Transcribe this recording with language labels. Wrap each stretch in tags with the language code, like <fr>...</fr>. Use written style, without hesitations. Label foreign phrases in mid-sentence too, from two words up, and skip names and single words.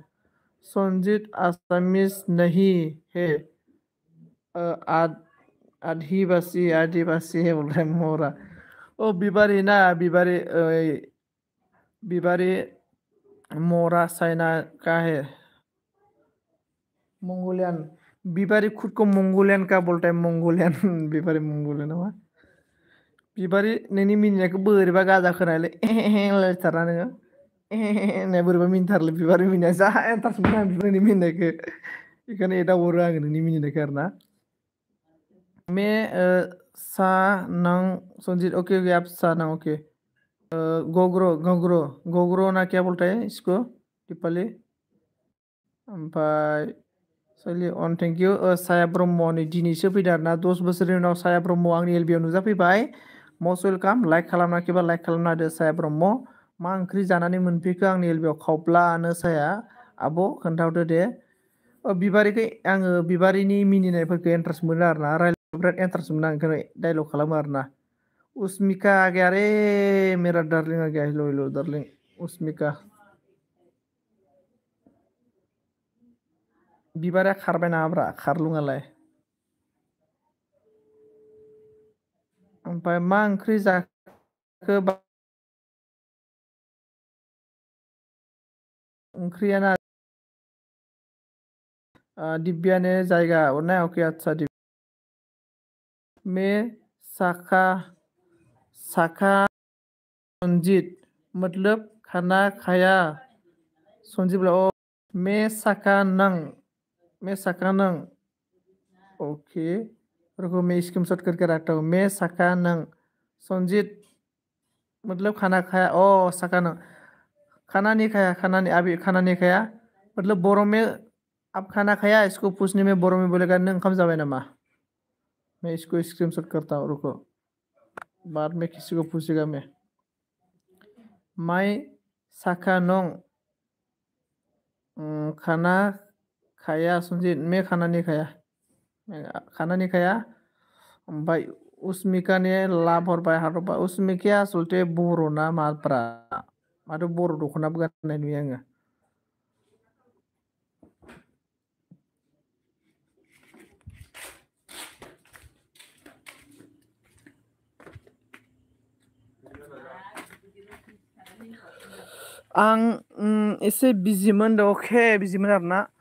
<hi>संजीत आसामिस नहीं है आदिवासी है बोल रहा है मोरा। ओ बिबारी ना बिबारी मोरा चाइना का है मंगोलियन। बिबारी खुद को मंगोलियन का बोलता है मंगोलियन बिबारी मंगोलियन नामा।</hi> <brx>बिबारी नोंनि मिनिनायखौ बोरैबा गाजा खोनायलै लायथारा नोङो होननाय बोरैबा मिनिथारलै बिबारी मिनिनाया जा एन्टारेस्ट मोनो आं नोंनि मिनिनायखौ बेखायनो एदावहरो आङो नोंनि मिनिनायखौ आरोना।</brx> <hi>मैं सानंग संजीत ओके आप सानंग ओके। गोग्रो ना क्या बोलता है इसको दीपाली।</hi> <brx>ओमफ्राय सलि अन</brx> <en>thank you</en> <brx>साया ब्रह्मनि दिनैसो फैदों आरोना 10 बोसोरनि उनाव साया ब्रह्म आंनि एलबियाव नुजाफैबाय।</brx> <en>most welcome</en> <brx>लाइक खालामाखैबा लाइक खालामना होदो साया ब्रह्म। मा ओंख्रि जानानै मोनफैखो आंनि एलबियाव खावब्लानो साया आब' खोन्थाहरदो दे। बिबारिखौ आङो बिबारिनि मिनिनायफोरखौ इन्टारेस्ट मोनो आरोना रायलायनो बिराद इन्टारेस्ट मोनो आं ओंखायनो डाइलग खालामो आरोना।</brx> <hi>उसमिका आ गया रे मेरा डार्लिंग आ गया</hi> <en>hello hello darling</en> <hi>उसमिका।</hi> <brx>बिबारा खारबाय नामाब्रा खारलुङालाय। ओमफ्राय मा ओंख्रि जाखो ओंख्रियाना</brx> <hi>दिव्या ने जायगा ना ओके अच्छा मैं शाखा संजीत मतलब खाना खाया संजीत बोला मैं शाखा नंग ओके रुको मैं स्क्रीनशॉट करके रखता हूँ मैं सका नंग संजीत मतलब खाना खाया ओ सका नंग खाना नहीं खाया खाना नहीं अभी खाना नहीं खाया मतलब बोरो में अब खाना खाया इसको पूछने में बोरो में बोलेगा</hi> <brx>नंग ओंखाम जाबाय नामा</brx> <hi>मैं इसको स्क्रीनशॉट करता हूँ रुको बाद में किसी को पूछेगा मैं मैं सका नंग खाना खाया संजीत मैं खाना नहीं खाया मैं खाना नहीं खाया</hi> <brx>ओमफ्राय उसमिकानि लाभ हरबाय हारबाय उसमिकाया आसलथे बर'ना माब्रा माथो बर' दख'नाबो गाननाय नुयो आङो आं एसे बिजिमोन द अके बिजिमोन आरोना</brx>